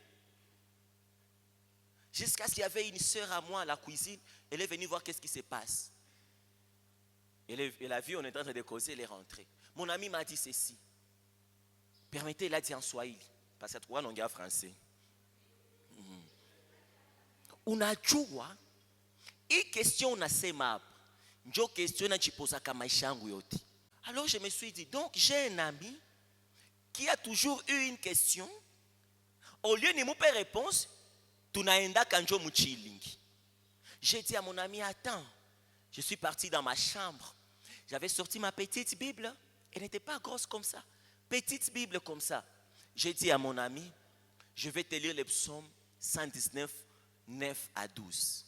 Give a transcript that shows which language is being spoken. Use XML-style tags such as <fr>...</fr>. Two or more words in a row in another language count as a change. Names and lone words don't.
<fr>Jusqu'à ce qu'il y avait une sœur à moi à la cuisine, elle est venue voir qu'est-ce qui se passe. Elle a vu, on est en train de causer, elle est rentrée. Mon ami m'a dit ceci. Permettez, il a dit en Swahili, parce que tu vois l'anglais français.</fr> <sw>Unajua, hii question unasema hapa, ndio question nachipozaka maisha yangu yote.</sw> <fr>Alors je me suis dit, donc j'ai un ami qui a toujours eu une question. Au lieu de me faire réponse, tunaenda kanjo muchilingi. J'ai dit à mon ami, attends, je suis parti dans ma chambre. J'avais sorti ma petite Bible. Elle n'était pas grosse comme ça. Petite Bible comme ça. J'ai dit à mon ami, je vais te lire le psaume 119, 9 à 12.</fr>